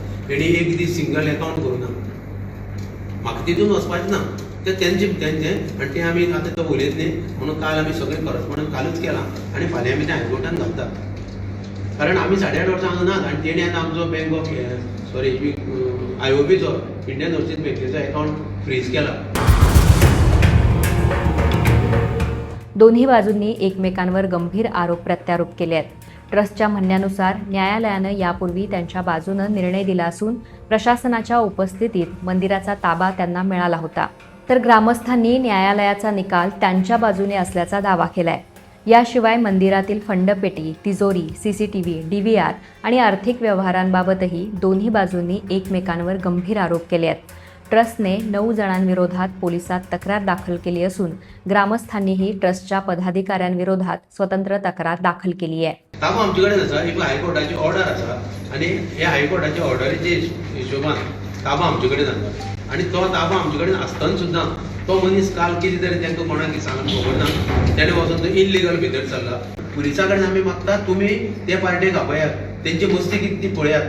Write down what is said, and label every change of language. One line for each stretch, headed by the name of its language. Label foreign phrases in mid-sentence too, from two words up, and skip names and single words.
Konkani: तेणी एक दीस
English: single account
Konkani: करूना. म्हाका तितून वचपाचें ना, ते तेंचे आनी ते आमी आतां तो उलयत न्ही म्हणून काल आमी सगळें करस्पॉन्डंट कालूच केलां आनी फाल्यां आमी तें हायकोर्टान घालता. कारण आमी 8.5 वर्सां हांगा नात आनी तेणी आतां आमचो बँक ऑफ IOBचो इंडियन ओवरसीज बँकेचो अकाउंट फ्रीज केला.
Marathi: दोन्ही बाजूंनी एकमेकांवर गंभीर आरोप प्रत्यारोप केले आहेत. ट्रस्टच्या म्हणण्यानुसार न्यायालयानं यापूर्वी त्यांच्या बाजूनं निर्णय दिला असून प्रशासनाच्या उपस्थितीत मंदिराचा ताबा त्यांना मिळाला होता. तर ग्रामस्थांनी न्यायालयाचा निकाल त्यांच्या बाजूने असल्याचा दावा केलाय. याशिवाय मंदिरातील फंडपेटी, तिजोरी, CCTV, DVR आणि आर्थिक व्यवहारांबाबतही दोन्ही बाजूंनी एकमेकांवर गंभीर आरोप केले आहेत. ट्रस्टने 9 जणांविरोधात पोलिसात तक्रार दाखल केली असून ग्रामस्थांनीही ट्रस्टच्या पदाधिकाऱ्यांविरोधात स्वतंत्र तक्रार दाखल केली आहे.
Konkani: ताबो आमचे कडेन आसा, एक हायकोर्टाची ऑर्डर आसा आनी हे हायकोर्टाच्या ऑर्डरीचे हिशोबान ताबो आमचे कडेन आसा. आनी तो ताबो आमचे कडेन आसतना सुद्दां तो मनीस काल कितें तरी तांकां कोणाक सांगून खबर ना, तेणें वचून तो इल्लिगल भितर सरला. पुलिसा कडेन आमी मागतात तुमी ते पार्टेक आपयात, तेंची मस्ती कितें ती पळयात.